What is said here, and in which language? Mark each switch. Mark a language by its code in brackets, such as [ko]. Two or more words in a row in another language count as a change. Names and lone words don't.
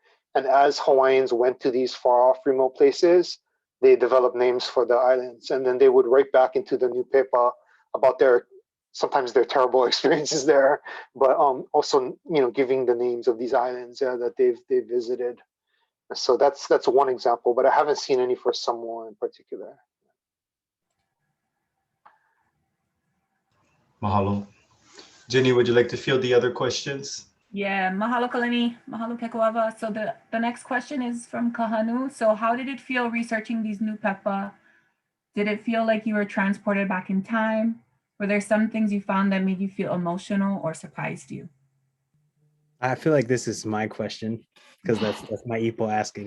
[en] And as Hawaiians went to these far off remote places, they developed names for the islands, and then they would write back into the new paper about sometimes their terrible experiences there, but also giving the names of these islands that they've visited. So that's one example, but I haven't seen any for Samoa in particular. Mahalo. Jenny, would you like to field the other questions? Yeah, mahalo kalani, mahalo Kekuewa. So the next question is from Kahanu. So how did it feel researching these new pepa? Did it feel like you were transported back in time? Were there some things you found that made you feel emotional or surprised you? I feel like this is my question because that's my Ipo asking.